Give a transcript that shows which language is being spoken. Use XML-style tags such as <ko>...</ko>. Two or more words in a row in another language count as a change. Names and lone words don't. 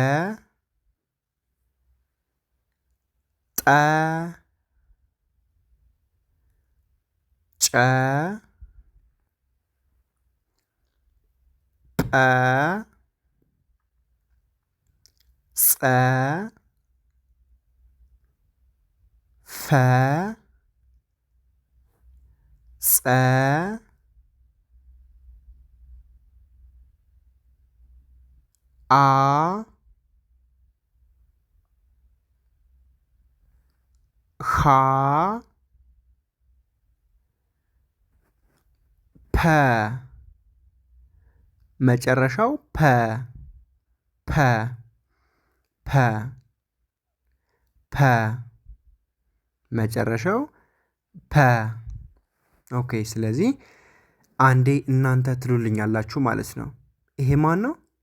<am>ጠ ጨ ጰ ጸ ፈ ጸ አ ሐ ፐ መጨረሻው ፐ ፐ ፐ ፐ መጨረሻው ፐ። ኦኬ ስለዚህ አንዴ እናንተ ትሉልኛላችሁ ማለት ነው። ይሄ ማን ነው?</am>